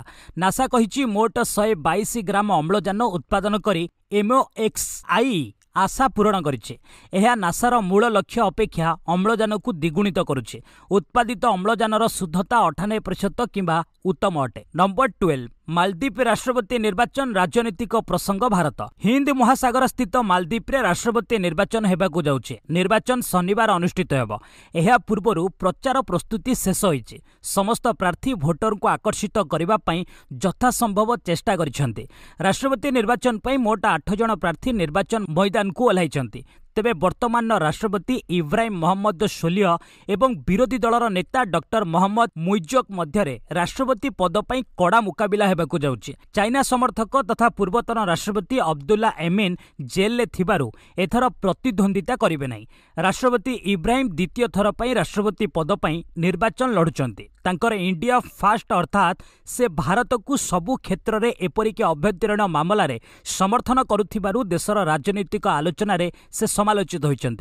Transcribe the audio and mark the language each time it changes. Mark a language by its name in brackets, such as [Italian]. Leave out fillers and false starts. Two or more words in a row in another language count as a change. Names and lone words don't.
[Odia] ନାସା କହିଛି ମୋଟ 122 ଗ୍ରାମ ଅମ୍ଳଜାନ ଉତ୍ପାଦନ କରି MOXI ଆଶା ପୂରଣ କରିଛି। ଏହା ନାସାର ମୂଳ ଲକ୍ଷ୍ୟ ଅପେକ୍ଷା ଅମ୍ଳଜାନ କୁ ଦ୍ୱିଗୁଣିତ କରୁଛି। ଉତ୍ପାଦିତ ଅମ୍ଳଜାନର ଶୁଦ୍ଧତା 98% କିମ୍ବା ଉତ୍ତମ ଅଟେ। ନମ୍ବର 12 ମାଲଦୀପ ରାଷ୍ଟ୍ରପତି ନିର୍ବାଚନ ରାଜନୈତିକ ପ୍ରସଙ୍ଗ ଭାରତ। ହିନ୍ଦ ମହାସାଗର ସ୍ଥିତ ମାଲଦୀପ ରେ ରାଷ୍ଟ୍ରପତି ନିର୍ବାଚନ ହେବାକୁ ଯାଉଛି। ନିର୍ବାଚନ ଶନିବାର ଅନୁଷ୍ଠିତ ହେବ। ଏହା ପୂର୍ବରୁ ପ୍ରଚାର ପ୍ରସ୍ତୁତି ଶେଷ ହୋଇଛି। ସମସ୍ତ ପ୍ରାର୍ଥୀ ଭୋଟର କୁ ଆକର୍ଷିତ କରିବା ପାଇଁ ଯଥାସମ୍ଭବ ଚେଷ୍ଟା କରିଛନ୍ତି। ରାଷ୍ଟ୍ରପତି ନିର୍ବାଚନ ପାଇଁ ମୋଟ 8 ଜଣ ପ୍ରାର୍ଥୀ ନିର୍ବାଚନ ମଇଦାନ କୁ ଓହ୍ଲାଇଛନ୍ତି। ତେବେ ବର୍ତ୍ତମାନ ରାଷ୍ଟ୍ରପତି ଇବ୍ରାହିମ ମହମ୍ମଦ ସୋଲିହ ଏବଂ ବିରୋଧୀ ଦଳର ନେତା ଡକ୍ଟର ମହମ୍ମଦ ମୁଇଜ୍ଜୁଙ୍କ ମଧ୍ୟରେ ରାଷ୍ଟ୍ରପତି ପଦ ପାଇଁ କଡ଼ା ମୁକାବିଲା ହେବାକୁ ଯାଉଛି। ଚାଇନା ସମର୍ଥକ ତଥା ପୂର୍ବତନ ରାଷ୍ଟ୍ରପତି ଅବଦୁଲ୍ଲା ଏମିନ ଜେଲ ରେ ଥିବାରୁ ଏଥର ପ୍ରତିଦ୍ୱନ୍ଦ୍ୱିତା କରିବେ ନାହିଁ। ରାଷ୍ଟ୍ରପତି ଇବ୍ରାହିମ ଦ୍ୱିତୀୟ ଥର ପାଇଁ ରାଷ୍ଟ୍ରପତି ପଦ ପାଇଁ ନିର୍ବାଚନ ଲଢୁଛନ୍ତି। ତାଙ୍କର ଇଣ୍ଡିଆ ଫାଷ୍ଟ ଅର୍ଥାତ ସେ ଭାରତ କୁ ସବୁ କ୍ଷେତ୍ର ରେ ଏପରିକି ଆଭ୍ୟନ୍ତରୀଣ ମାମଲା ରେ ସମର୍ଥନ କରୁଥିବାରୁ ଦେଶର ରାଜନୈତିକ ଆଲୋଚନା ରେ ସେ ସମାଲୋଚିତ ହେଉଛନ୍ତି।